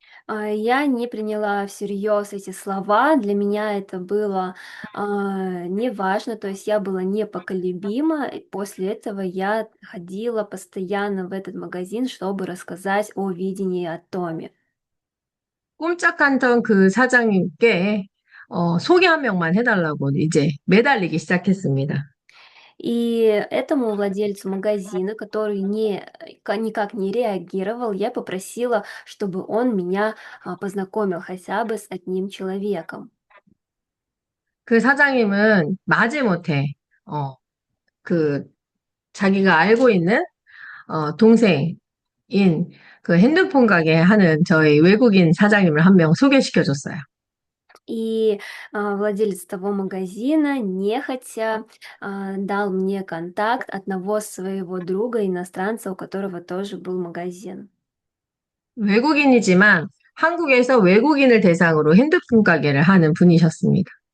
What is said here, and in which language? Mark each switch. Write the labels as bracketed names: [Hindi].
[Russian] Я не приняла всерьез эти слова, для меня это было неважно, то есть я была непоколебима, и после этого я ходила постоянно в этот магазин, чтобы рассказать о видении Atomi. [Korean] 꼼짝했던 그 사장님께 소개 한 명만 해달라고 이제 매달리기 시작했습니다. [Russian] И этому владельцу магазина, который никак не реагировал, я попросила, чтобы он меня познакомил хотя бы с одним человеком. [Korean] 그 사장님은 마지못해 그 자기가 알고 있는 동생인 그 핸드폰 가게 하는 저희 외국인 사장님을 한 명 소개시켜 줬어요. [Russian] И владелец того магазина нехотя дал мне контакт одного своего друга, иностранца, у которого тоже был магазин. [Korean] 외국인이지만 한국에서 외국인을 대상으로 핸드폰 가게를 하는 분이셨습니다.